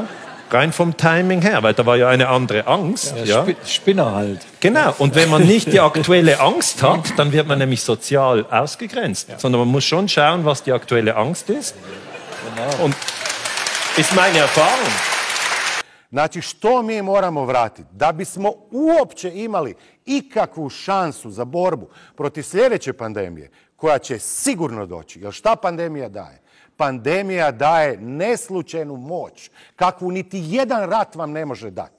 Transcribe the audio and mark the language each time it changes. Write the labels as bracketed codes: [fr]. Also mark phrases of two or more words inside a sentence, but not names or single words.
[de] Rein vom Timing her, weil da war ja eine andere Angst. Ja, Spinner halt. Genau, und wenn man nicht die aktuelle Angst hat, dann wird man nämlich sozial ausgegrenzt. Ja. Sondern man muss schon schauen, was die aktuelle Angst ist. Genau. Und ist meine Erfahrung. [hr] Znači, što mi moramo vratiti? Da bismo uopće imali ikakvu šansu za borbu protiv sljedeće pandemije, koja će sigurno doći, jer šta pandemija daje? Pandemija daje neslučajnu moć, kakvu niti jedan rat vam ne može dati.